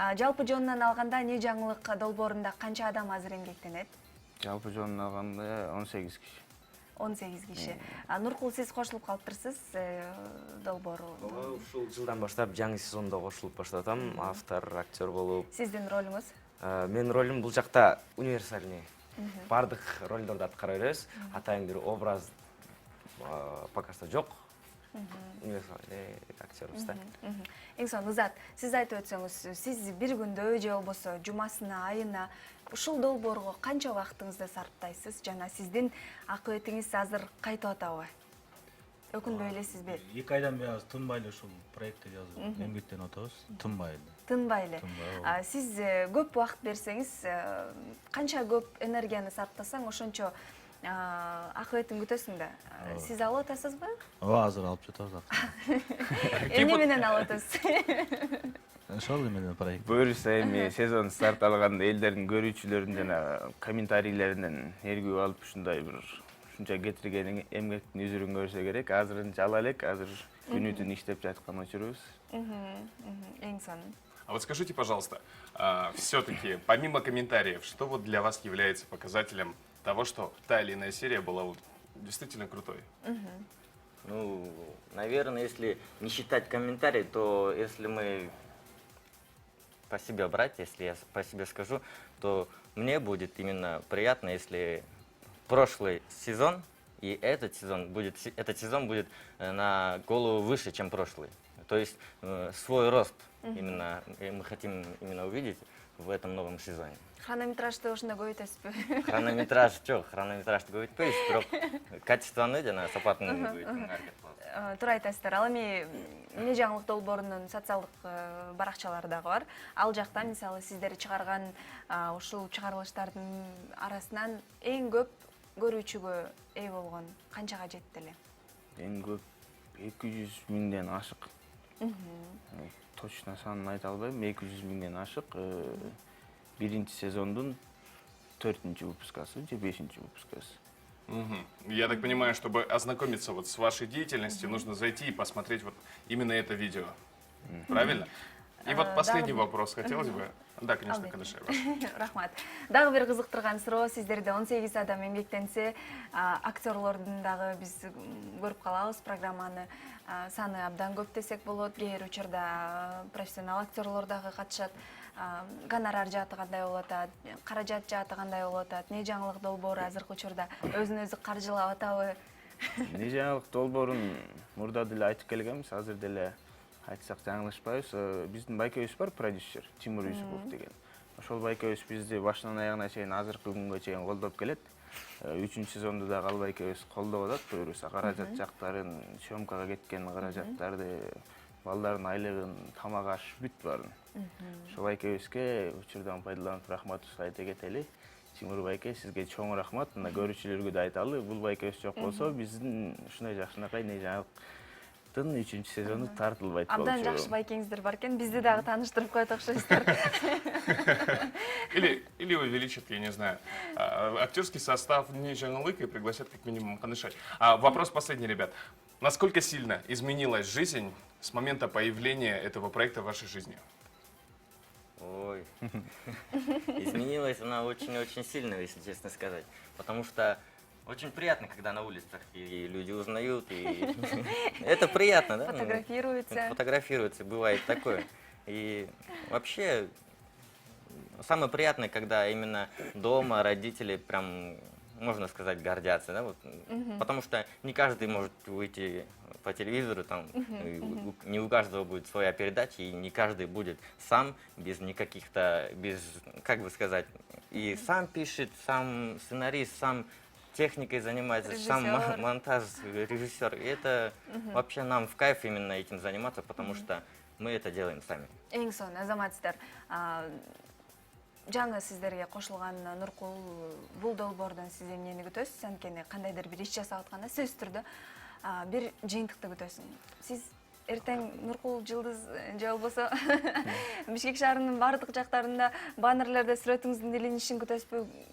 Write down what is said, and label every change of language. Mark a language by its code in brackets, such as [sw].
[ky] Жалпы жонунан алганда «Не жаңылык» долбоорунда канча адам азыр эмгектенет? Жалпы жонунан алганда 18 киши. 18 киши. Нуркул, сиз кошулуп калыптырсыз долбоору? Ушул жылдан баштап жаңы сезондо кошулуп баштатам, автор, актер болуп. Сиздин ролуңуз? Менин ролум бул жакта универсальный. Бардык ролдорду аткара беребиз. Атайын бир образ [ru] пока что [ky] жок. универсальный актербыз да. Эң сонун Ызат, сиз айтып өтсөңүз, сиз бир күндө же болбосо жумасына, айына ушул долбоорго канча убактыңызды сарптайсыз? Жана сиздин акыбетиңиз азыр кайтып атабы? Өкүнбөй элесизби? 2 айдан бери тынбай эле ушул проектти жазып эмгектенип атабыз. Тынбай эле. Тынбай эле. Тынбай, Сиз көп убакыт берсеңиз, канча көп энергияны сарптасаң, ошончо акыбетин күтөсүң да. Сиз алып атасызбы? Ооба, азыр алып жатабыз. Эмне менен алып атасыз? Ошол менен проект. Буюрса эми сезон старт алганда элдердин көрүүчүлөрүнүн жана комментарийлеринен ээргүү алып ушундай бир ушунча кетирген эмгектин үзүрүн көрсө керек. Азырынча ала элек, азыр күнү түн иштеп жаткан учурубуз. Эң сонун. [ru] А вот скажите, пожалуйста, все-таки, помимо комментариев, что вот для вас является показателем того, что та или иная серия была вот действительно крутой? Ну, наверное, если не считать комментарии, то если мы по себе брать, если я по себе скажу, то мне будет именно приятно, если прошлый сезон и этот сезон будет на голову выше, чем прошлый. То есть свой рост именно мы хотим именно увидеть в этом новом сезоне. [ky] Хронометражды ошондо көбөйтөсүзбү? Хронометражды көбөйтпөйбүз, бирок качествоны жана сапатын көбөйтүүгө аракет кылабыз. Туура айтасыздар. Ал эми эмне жаңылык долбоорунун социалдык баракчалары дагы бар. Ал жакта мисалы сиздер чыгарган ушул чыгарылыштардын арасынан эң көп көрүүчүгө ээ болгон канчага жетти эле? Эң көп 200 миңден ашык. Точно санын айта албайм, 200 миңден ашык. Биринчи сезондун 4-нчи выпускасы же 5-нчи выпускасы. [ru] Я так понимаю, чтобы ознакомиться вот с вашей деятельностью, нужно зайти и посмотреть вот именно это видео. Правильно? И вот последний вопрос хотелось бы. Да, конечно, Кадышева. [ky] Рахмат. Дагы бир кызыктырган суроо, сиздерде 18 адам эмгектенсе, актерлордун дагы биз көрүп калабыз программаны. Саны абдан көп десек болот. Кээ бир учурда профессионал актерлор дагы катышат. Гонорар жааты кандай болуп атат, каражат жааты кандай болуп атат, эмне жаңылык долбоору азыркы учурда өзүн өзү каржылап атабы? Эмне жаңылык долбоорун мурда деле айтып келгенбиз, азыр деле айтсак жаңылышпайбыз. Биздин байкебиз бар, продюсер Тимур Юсупов деген. Ошол байкебиз бизди башынан аягына чейин азыркы күнгө чейин колдоп келет. 3-чү сезонду дагы ал байкебиз колдоп атат. Буюрса каражат жактарын, съемкага кеткен каражаттарды, балдардын айлыгын, тамак аш бүт барын. Ошол байкебизге учурдан пайдаланып рахматыбызды айта кетели. Тимур байке, сизге чоң рахмат. Мына көрүүчүлөргө да айталы, бул байкебиз жок болсо биздин ушундай жакшынакай эмне жаңылыктын 3-чү сезону тартылбайт болчу. Абдан жакшы байкеңиздер бар экен, бизди дагы тааныштырып коет окшойсуздар. [ru] Или увеличат, я не знаю, актерский состав не жаңылык и пригласят как минимум Кадышай. Вопрос последний, ребят. Насколько сильно изменилась жизнь с момента появления этого проекта в вашей жизни? Ой, изменилась она очень-очень сильно, если честно сказать. Потому что очень приятно, когда на улицах и люди узнают, и это приятно, да? Фотографируются. Фотографируются, бывает такое. И вообще, самое приятное, когда именно дома родители прям, можно сказать, гордятся, да? Вот, потому что не каждый может выйти по телевизору, там, не у каждого будет своя передача, и не каждый будет сам, без никаких-то, без, как бы сказать, и сам пишет, сам сценарист, сам техникой занимается, сам монтаж, режиссер. И это вообще нам в кайф именно этим заниматься, потому что мы это делаем сами. [ky] Эң сонун, азаматсыздар. Жаңы сиздерге кошулган Нуркул, бул долбоордон сиз эмнени күтөсүз? Анткени кандайдыр бир иш жасап атканда сөзсүз түрдө бир жыйынтыкты күтөсүң. Сиз эртең Нуркул Жылдыз же болбосо Бишкек шаарынын бардык жактарында баннерлерде сүрөтүңүздүн илинишин күтөсүзбү?